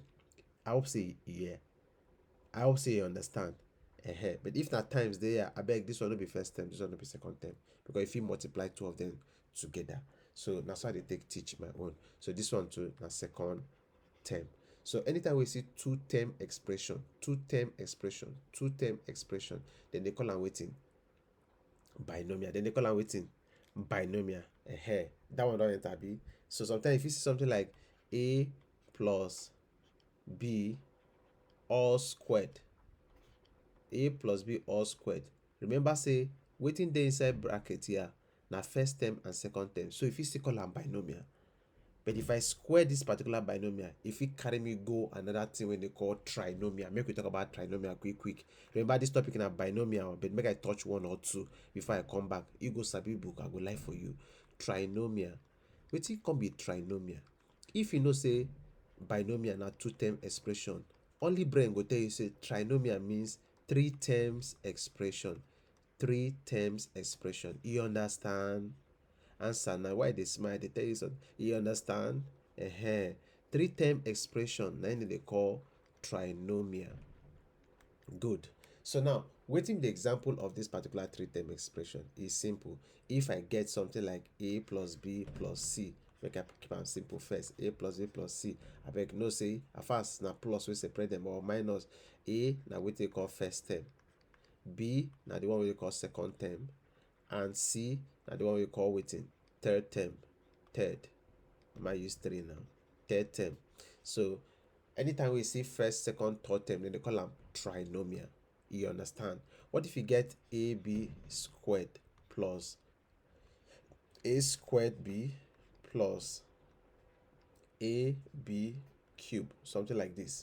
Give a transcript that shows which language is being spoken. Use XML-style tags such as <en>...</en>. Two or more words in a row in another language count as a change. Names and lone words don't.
<pcm>I hope say I hope say you understand. But if na times dey here, abeg this one no be first term, this one no be second term, because if you multiply two of them together. So na so I dey take teach my own. So this one too na second term. So anytime we see two term expression, two term expression, two term expression, then they call am wetin? Binomial. Then they call am wetin? Binomial. That one don enter abi. So sometimes if you see something like A plus B all squared, A plus B all squared, remember say wetin dey inside bracket here na first term and second term. So if you still call am binomial. But if I square this particular binomial, if it carry me go another thing when they call trinomial. Make we talk about trinomial quick. Remember this topic na binomial, but make I touch one or two before I come back. You go sabi book, I go lie for you. Trinomial. Wetin come be trinomial? If you know say binomial na two term expression, only brain go tell you say trinomial means three terms expression. Three terms expression. You understand? Answer now. Why they smile? They tell you something. You understand? Three term expression na they call trinomial. Good. So now, wetin the example of this particular three term expression is simple. If I get something like A plus B plus C, make I keep am simple first. A plus B plus C. Abeg know say at first na plus wey separate them or minus. A na wetin they call first term. B na the one we call second term, and C na the one we call wetin? Third term. Third. I might use three now. Third term. So anytime we see first, second, third term, then they call them trinomial. You understand? What if you get AB squared plus A squared B plus AB cube, something like this?</pcm>